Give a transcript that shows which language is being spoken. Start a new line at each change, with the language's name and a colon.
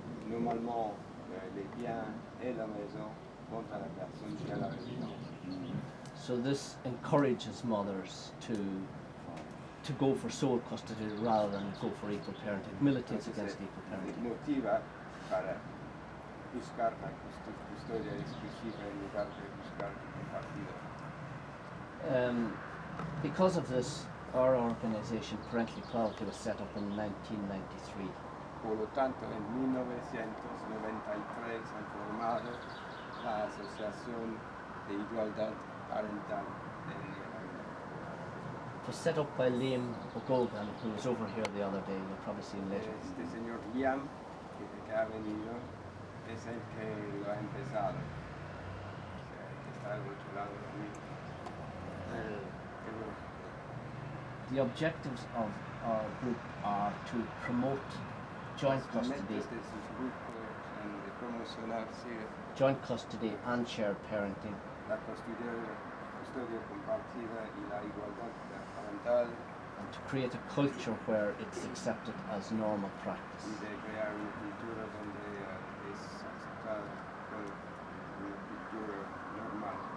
French: Normalement, les biens et la maison vont à la personne qui a la résidence.
English: So this encourages mothers to go for sole custody rather than go for equal parenting. Militates against equal parenting.
Spanish: Motiva para buscar la custodia exclusiva en lugar de buscar compartida.
English: Because of this, our organisation, Parental Equality, was set up in 1993.
Spanish: Por lo tanto, en 1993 han formado la Asociación de Igualdad Parental en Ireland.
English: It was set up by Liam O'Gogan, who was over here the other day. You'll probably see him later.
Spanish: Este señor Liam, que ha venido, es el que lo ha empezado. O sea, que está al otro lado de mí.
English: The objectives of our group are to promote joint custody and shared parenting.
Spanish: La custodia compartida y la igualdad parental.
English: And to create a culture where it's accepted as normal practice.
Spanish: Y de crear una cultura donde es aceptada como una cultura normal.